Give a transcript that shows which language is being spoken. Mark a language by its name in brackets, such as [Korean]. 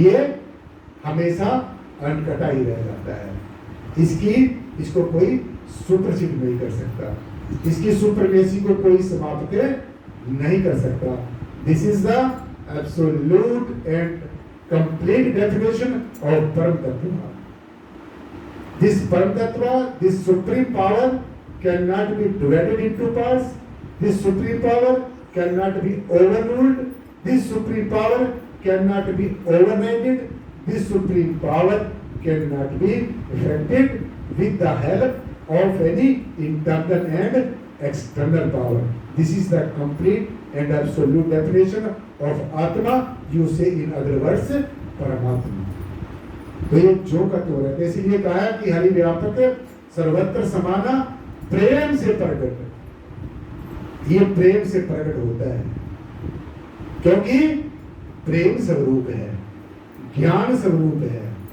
[Hindi] ये हमेशा अनकटा ही रह जाता है। इसको कोई सुप्रसिद्ध नहीं कर सकता, इसकी सुप्रमेसी को कोई समाप्त नहीं कर सकता। [English] This is the absolute and complete definition of param tattva. This Paramatatva, this supreme power cannot be divided into parts. This supreme power cannot be overruled. This supreme power cannot be overridden. This supreme power cannot be affected with the help of any internal and external power. This is the complete and absolute definition of Atma. You say in other words, Paramatma. [Hindi] तो ये जो का तो रहता है, इसीलिए कहा है कि हरि व्यापक सर्वत्र समाना प्रेम से प्रकट। ये प्रेम से प्रकट होता है क्योंकि प्रेम स्वरूप है, ज्ञान स्वरूप है।